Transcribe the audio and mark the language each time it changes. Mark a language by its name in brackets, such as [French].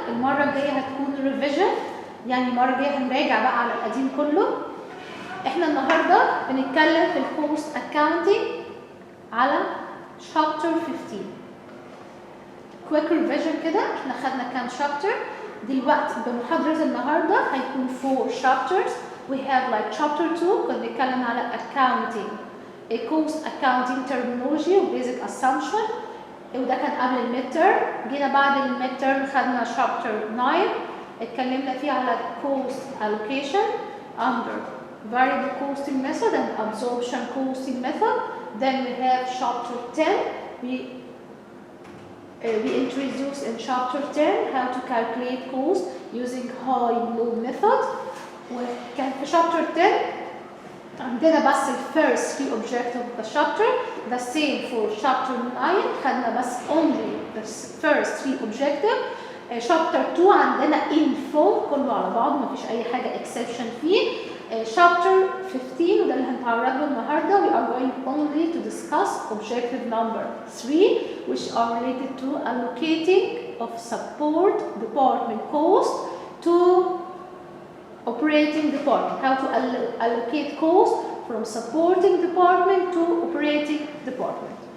[Arabic] المره الجايه هتكون ريفيجن، يعني المره الجايه هنراجع بقى على القديم كله. احنا النهارده بنتكلم في الكوست اكاونتنج على شابتر 15. كويك ريفيجن كده، احنا خدنا كام شابتر. دلوقتي بمحاضرة النهارده هيكون 4 شابترز. [English] We have like chapter 2 [Arabic] كنا بنتكلم على [English] accounting، cost accounting terminology و basic assumption، [Arabic] وده كان قبل الميد تيرم. جينا بعد الميد تيرم خدنا شابتر 9 اتكلمنا فيه على [English] cost allocation under variable costing method and absorption costing method. Then we have chapter 10. We introduce in chapter 10 how to calculate cost using high-low method. [Arabic] وكان في [English] chapter 10 [Arabic] عندنا بس [English] first 3 objectives of the chapter. The same for chapter 9 [Arabic] خدنا بس [English] only the first 3 objectives. [Arabic] chapter 2 عندنا info كله على بعض، مفيش أي حاجة exception فيه. chapter 15 وده اللي هنتعرض له النهارده. [English] We are going only to discuss objective number 3 which are related to allocating of support department cost to operating department. How to allocate cost from supporting department to operating department.